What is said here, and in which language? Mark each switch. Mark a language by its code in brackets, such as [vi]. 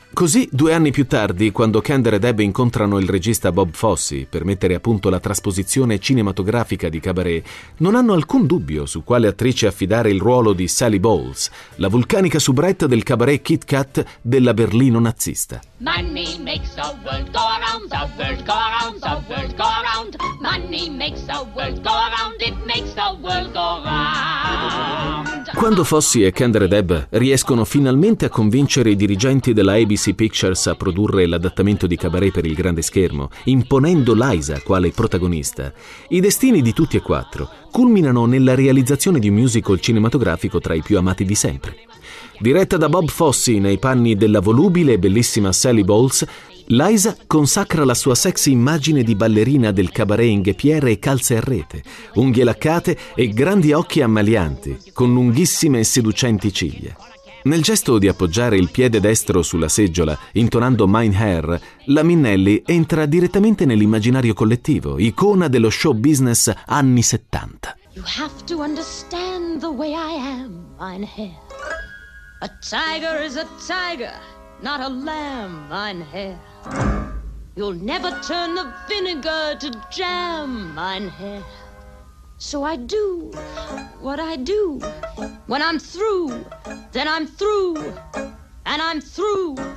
[it] Così, due anni più tardi, quando Kander e Deb incontrano il regista Bob Fosse per mettere a punto la trasposizione cinematografica di Cabaret, non hanno alcun dubbio su quale attrice affidare il ruolo di Sally Bowles, la vulcanica soubrette del Cabaret Kit Kat della Berlino nazista. [en] Money makes the world go around, the world go around, the world go around. Money makes the world go around, it makes the world go round. [it] Quando Fosse e Kander e Deb riescono finalmente a convincere i dirigenti della ABC Pictures a produrre l'adattamento di Cabaret per il grande schermo, imponendo Liza quale protagonista, i destini di tutti e quattro culminano nella realizzazione di un musical cinematografico tra i più amati di sempre. Diretta da Bob Fosse nei panni della volubile e bellissima Sally Bowles, Liza consacra la sua sexy immagine di ballerina del cabaret in ghepiere e calze a rete, unghie laccate e grandi occhi ammalianti, con lunghissime e seducenti ciglia. Nel gesto di appoggiare il piede destro sulla seggiola, intonando Mein Herr, la Minnelli entra direttamente nell'immaginario collettivo, icona dello show business anni 70. [en] You have to understand the way I am, Mein Herr. A tiger is a tiger, not a lamb, Mein Herr. You'll never turn the vinegar to jam, Mein Herr. So I do what I do. When I'm through, then I'm through, and I'm through.